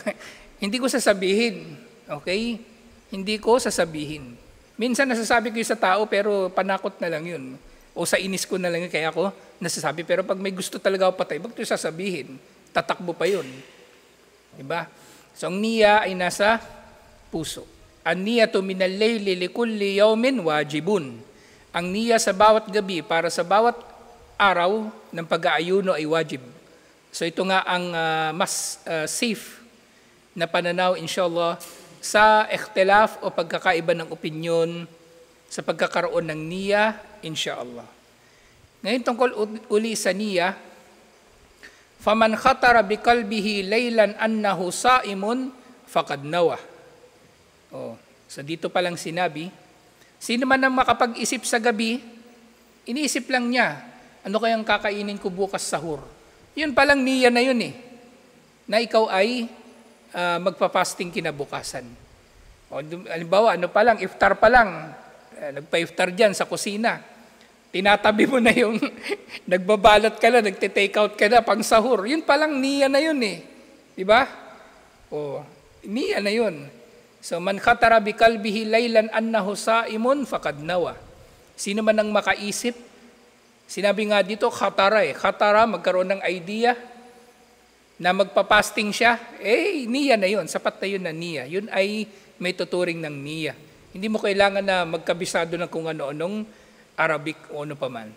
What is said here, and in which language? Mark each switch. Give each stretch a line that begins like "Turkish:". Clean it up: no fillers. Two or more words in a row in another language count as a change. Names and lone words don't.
Filipino: Hindi ko sasabihin. Okay? Hindi ko sasabihin. Minsan nasasabi ko yun sa tao, pero panakot na lang yun. O sa inis ko na lang yun, kaya ako nasasabi. Pero pag may gusto talaga ako patay, bakit yung sasabihin? Tatakbo pa yun. Diba? So, ang niya ay nasa puso.
Arabic: Ang النية من الليل لكل يوم واجب.
Filipino: Ang niya sa bawat gabi, para sa bawat araw ng pag-aayuno ay wajib. So, ito nga ang mas safe na pananaw, inshallah, sa ikhtilaf o pagkakaiba ng opinyon sa pagkakaroon ng niya, inshallah. Ngayon tungkol uli sa niya,
Arabic: فمن خطر بقلبه ليلا أنه صائم فقد نوى.
Filipino: So dito pa lang sinabi, sino man ang makapag-isip sa gabi, iniisip lang niya, ano kayang kakainin ko bukas sahur? Yun palang niya na yun na ikaw ay magpa-fasting kinabukasan. Halimbawa, iftar pa lang, nagpa-iftar dyan sa kusina. Tinatabi mo na yung nagbabalot ka na, nagte-take out ka na pang sahur. Yun palang niya na yun Diba? Niya na yun.
Arabic: So, من خطر ب قلبه ليلا أنه صائم فقد نوى.
Filipino: Sino man ang makaisip, sinabi nga dito,
Arabic: خطر خطر,
Filipino: magkaroon ng idea na magpa-fasting siya, niya na yun. Sapat na yun na niya. Yun ay may tuturing ng niya. Hindi mo kailangan na magkabisado ng kung ano-anong Arabic o ano pa man.